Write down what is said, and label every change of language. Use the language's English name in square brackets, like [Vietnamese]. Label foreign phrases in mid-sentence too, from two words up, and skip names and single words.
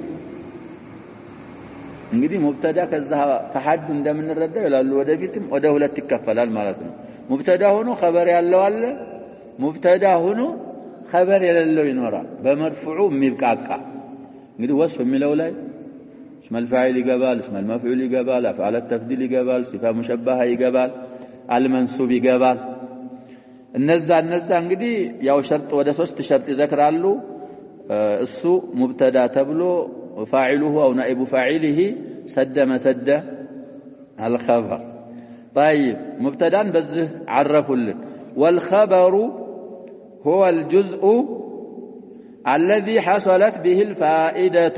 [Amharic] እንግዲህ ሙብተዳ ከዛ ከሐድ እንደምንረዳው ይላሉ ወደፊትም ወደ ሁለት ይከፈላል ማለት ነው። ሙብተዳ ሆኖ خبر ያለው አለ፣ ሙብተዳ ሆኖ خبر የሌለው ይኖራል። በመርፉዑ የሚብቃቃ እንግዲህ ወስፍ የሚለው ላይ اسم الفاعل ይገባል፣ اسم المفعول ይገባል፣ افعال التفضيل ይገባል፣ صفه مشبهه ይገባል፣ المنصوب ይገባል። እነዛ እንግዲህ ያው ሸርጥ ወደ 3 ሸርጥ ይዘክራሉ። እሱ ሙብተዳ ተብሎ [Arabic] فاعله أو نائب فاعله سد مسد الخبر. طيب مبتدا بزه عرفوا لنا. والخبر هو الجزء الذي حصلت به الفائدة.